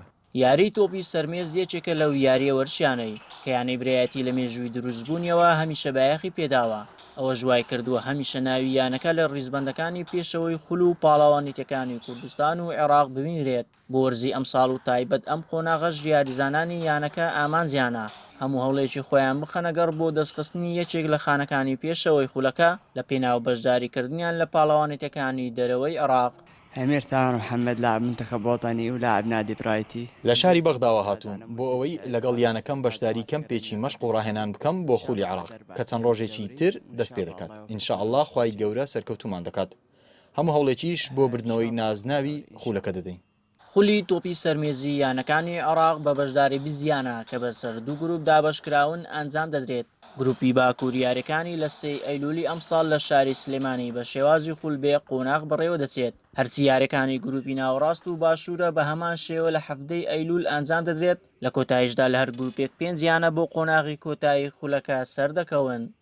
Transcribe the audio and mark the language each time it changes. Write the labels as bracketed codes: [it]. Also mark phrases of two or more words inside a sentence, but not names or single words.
[ckb] یاری تۆپی سەرمێز یەکێکە لەو یاریە وەرشیانەی کە یانەی برایەتی لە مێژووی دروستبوونیەوە هەمیشە بایەخی پێداوە ئەوە ژوای کردووە هەمیشە ناوی یانەکە لە ڕیزبەندەکانی پێشەوەی خول و پاڵاوانیتەکانی کوردستان و عێراق ببینرێت بۆ وەرزی ئەمساڵ و تایبەت ئەم خۆناغەش یاریزانانی یانەکە ئامانزیانە هەموو هەوڵێکی خۆیان بخەنەگەڕ بۆ دەستخستنی یەکێک لە خانەکانی پێشەوەی خولەکە لە پێناو بەشداریکردنیان لە پاڵاوانیتەکانی دەرەوەی عێراق. [ar] أمير ثاني محمد لاعب منتخب وطني ولاعب نادي برايتي [ckb] لە شاری بەغداوە هاتوون بۆ ئەوەی لەگەڵ یانەکەم بەشداری کەمپێکی مەشق و ڕاهێنان بکەم بۆ خولی عێراق کە چەند ڕۆژێکی تر دەست پێ دەکات ئینشاءالله خوای گەورە سەرکەوتومان دەکات هەموو هەوڵێکیش بۆ بردنەوەی نازناوی خولەکە دەدەین. خولی تۆپی سەرمێزی یانەکانی عێراق بە بەشداری بیزیانە کە بەسەر 2 گروپ دابەشکراون ئەنجام دەدرێت گروپی باکووریارەکانی لە 3 ئەیلولی ئەمساڵ لە شاری سلێمانی بە شێوازی خولبێ قۆناغ بەڕێوە دەچێت هەرچی یاریەکانی گروپی ناوەڕاست و باشوورە بە هەمان شێوە لە 7 ئەیلول ئەنجام دەدرێت لە کۆتاییشدا لە هەر گروپێک 5 یانە بۆ قۆناغی کۆتایی خولەکە سەردەکەون.